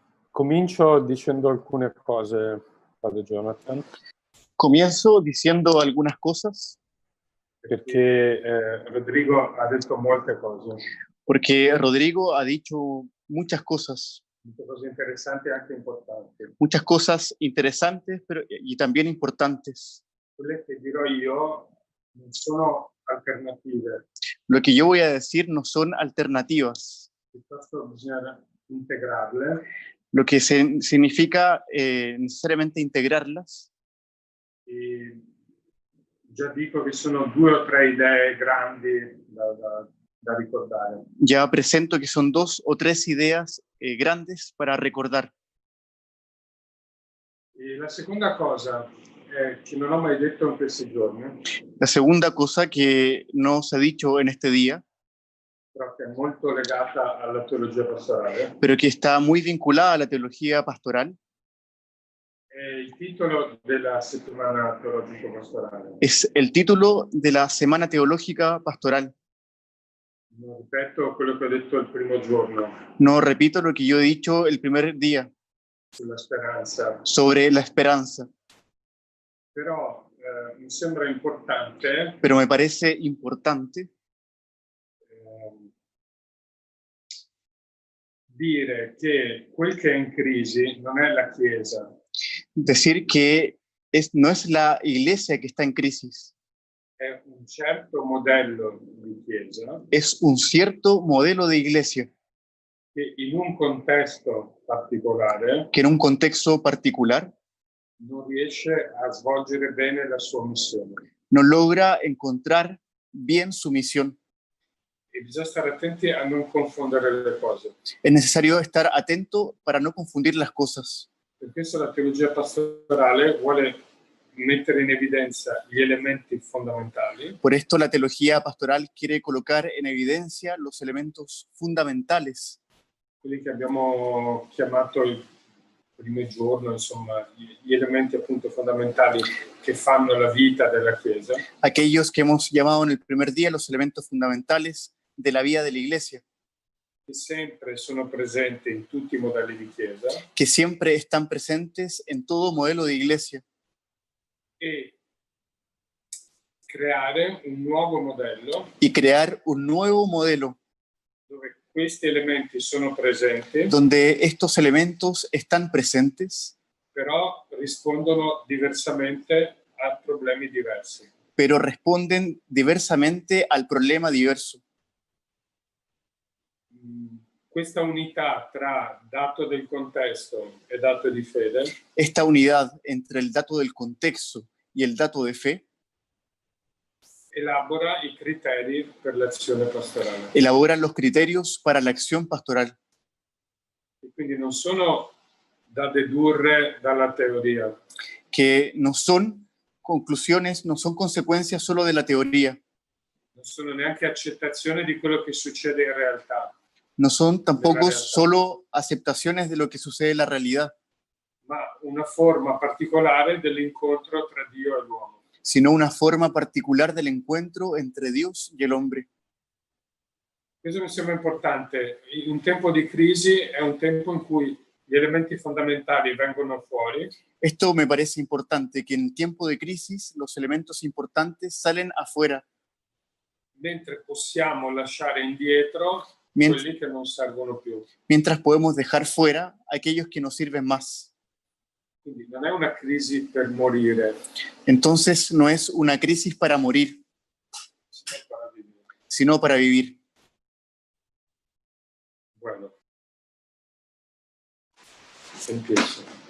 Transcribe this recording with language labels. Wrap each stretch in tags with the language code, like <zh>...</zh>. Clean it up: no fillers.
<it>Comincio dicendo alcune cose, Padre Jonathan,</it> <es>Comienzo diciendo algunas cosas</es> <it>perché Rodrigo ha detto molte cose</it> <es>porque Rodrigo ha dicho muchas cose</es> <it>interessanti e anche importanti.</it> <es>muchas cosas interesantes y también importantes.</es> <it>Quelle che dirò io non sono alternative,</it> <es>Lo que yo voy a decir no son alternativas,</es> <it>piuttosto bisogna integrarle</it> <es>lo que significa necesariamente integrarlas.</es> <it>e già dico che sono 2 o 3 idee grandi da ricordare.</it> <es>Ya presento que son 2 o 3 ideas grandes para recordar.</es> <it>E la seconda cosa che non ho mai detto in questi giorni,</it> <es>La segunda cosa que no se ha dicho en este día,</es> <it>però che è molto legata alla teologia pastorale,</it> <es>pero que está muy vinculada a la teología pastoral,</es> <it>è il titolo della settimana teologico-pastorale.</it> <es>es el título de la Semana Teológica Pastoral.</es> <it>Non ripeto quello che ho detto il primo giorno</it> <es>No repito lo que yo he dicho el primer día</es> <it>sulla speranza,</it> <es>sobre la esperanza,</es> <it>però mi sembra importante</it> <es>pero me parece importante</es> <it>dire che quel che è in crisi non è la Chiesa,</it> <es>decir que no es la iglesia que está en crisis,</es> <it>è un certo modello di Chiesa</it> <es>es un cierto modelo de iglesia</es> <it>che in un contesto particolare</it> <es>que en un contexto particular</es> <it>non riesce a svolgere bene la sua missione.</it> <es>no logra encontrar bien su misión.</es> <it>E bisogna stare attenti a non confondere le cose.</it> <es>Es necesario estar atento para no confundir las cosas.</es> <it>Per questo la teologia pastorale vuole mettere in evidenza gli elementi fondamentali</it> <es>Por esto la teología pastoral quiere colocar en evidencia los elementos fundamentales,</es> <it>quelli che abbiamo chiamato il primo giorno, insomma, gli elementi appunto fondamentali che fanno la vita della Chiesa,</it> <es>aquellos que hemos llamado en el primer día los elementos fundamentales de la vida de la iglesia,</es> <it>che sempre sono presenti in tutti i modelli di Chiesa</it> <es>que siempre están presentes en todo modelo de iglesia,</es> <it>e creare un nuovo modello</it> <es>y crear un nuevo modelo</es> <it>dove questi elementi sono presenti,</it> <es>donde estos elementos están presentes,</es> <it>però rispondono diversamente a problemi diversi.</it> <es>pero responden diversamente al problema diverso.</es> <it>Questa unità tra dato del contesto e dato di fede</it> <es>Esta unidad entre el dato del contexto y el dato de fe</es> <it>elabora i criteri per l'azione pastorale.</it> <es>elaboran los criterios para la acción pastoral,</es> <it>E quindi non sono da dedurre dalla teoria,</it> <es>que no son conclusiones, no son consecuencias solo de la teoría,</es> <it>non sono neanche accettazione di quello che succede in realtà,</it> <es>no son tampoco realidad. solo aceptaciones de lo que sucede en la realidad,</es> <it>ma una forma particolare dell'incontro tra Dio e l'uomo.</it> <es>sino una forma particular del encuentro entre Dios y el hombre.</es> <it>Questo mi sembra importante. Un tempo di crisi è un tempo in cui gli elementi fondamentali vengono fuori</it> <es>Esto me parece importante, que en tiempo de crisis los elementos importantes salen afuera,</es> <it>mentre possiamo lasciare indietro</it> <es>Mient-</es> <it>quelli che non servono più.</it> <es>mientras podemos dejar fuera aquellos que nos sirven más.</es> <it>Quindi non è una crisi per morire,</it> <es>Entonces no es una crisis para morir, sino</es> <it>per vivere.</it> <es>sino para vivir. Bueno. Empiezo.</es>